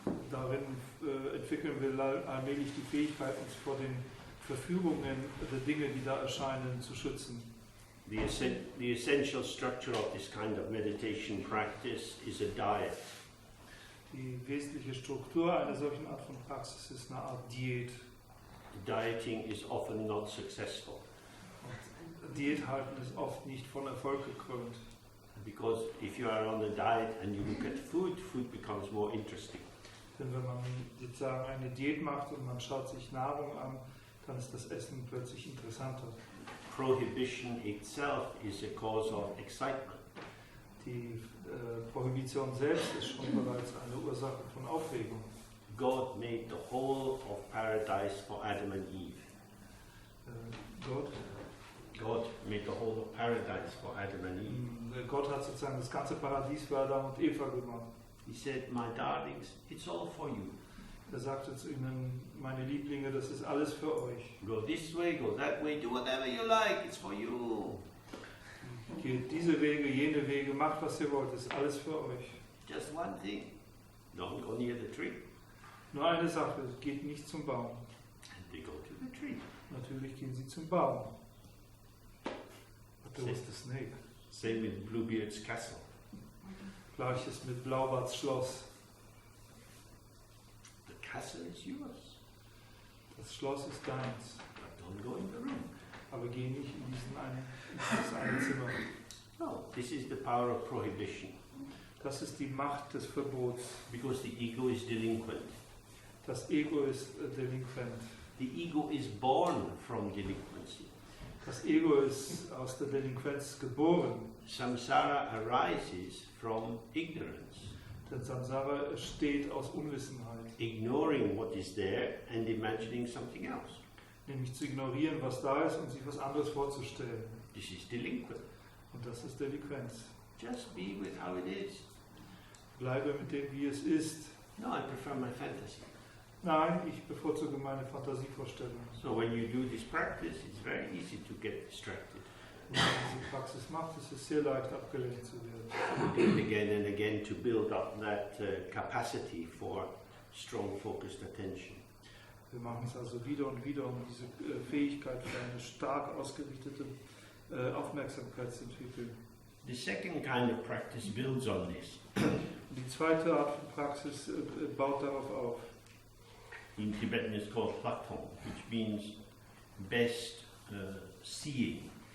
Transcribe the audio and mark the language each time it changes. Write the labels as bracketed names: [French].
[German] Darin entwickeln wir allmählich die Fähigkeit, uns vor den Verführungen der Dinge, die da erscheinen, zu schützen. [English] The essential structure of this kind of meditation practice is a diet. [German] Die wesentliche Struktur einer solchen Art von Praxis ist eine Art Diät. [English] The dieting is often not successful [German] Und Diät halten ist oft nicht von Erfolg gekrönt. [English] because if you are on a diet and you look at food, food becomes more interesting. [German] Denn wenn man sozusagen eine Diät macht und man schaut sich Nahrung an, dann ist das Essen plötzlich interessanter. [English] Prohibition itself is a cause of excitement. [German] Die Prohibition selbst ist schon bereits eine Ursache von Aufregung. [English] God made the whole of paradise for Adam and Eve. God made the whole of paradise for Adam and Eve. [German] Gott hat sozusagen das ganze Paradies für Adam und Eva gemacht. [English] He said, my darlings, it's all for you. [German] Er sagte zu ihnen, meine Lieblinge, das ist alles für euch. [English] Go this way, go that way, do whatever you like, it's for you. [German] Geht diese Wege, jene Wege, macht was ihr wollt, das ist alles für euch. [English] Just one thing, don't go near the tree. [German] Nur eine Sache, geht nicht zum Baum. [English] And they go to the tree. [German] Natürlich gehen sie zum Baum. [English] But there was the snake. Same with Bluebeard's castle. [German] Gleiches mit Blaubarts Schloss. [English] The castle is yours, [German] Das Schloss ist deins. [English] but don't go in the room. [German] Aber geh nicht in dieses eine Zimmer. [English] No, this is the power of prohibition, [German] Das ist die Macht des Verbots. [English] because the ego is delinquent. [German] Das Ego ist delinquent. [English] The ego is born from delinquency. [German] Das Ego ist aus der Delinquenz geboren. [English] Samsara arises from ignorance, [German] Denn Samsara entsteht aus Unwissenheit. [English] ignoring what is there and imagining something else. [German] Nämlich zu ignorieren, was da ist und sich was anderes vorzustellen. [English] This is delinquent. [German] Und das ist Delinquenz. [English] Just be with how it is. [German] Bleibe mit dem, wie es ist. [English] No, I prefer my fantasy. [German] Nein, ich bevorzuge meine Fantasievorstellung. [English] So when you do this practice, it's very easy to get distracted. [German] Wenn man diese Praxis macht, ist es sehr leicht, abgelenkt zu werden. [English] And again and again to build up that capacity for strong focused attention. [German] Wir machen es also wieder und wieder, um diese Fähigkeit für eine stark ausgerichtete Aufmerksamkeit zu entwickeln. [English] The second kind of practice builds on this. [German] Und die zweite Art von Praxis baut darauf auf. [English] In Tibetan it's called Todtmoos, which means best seeing.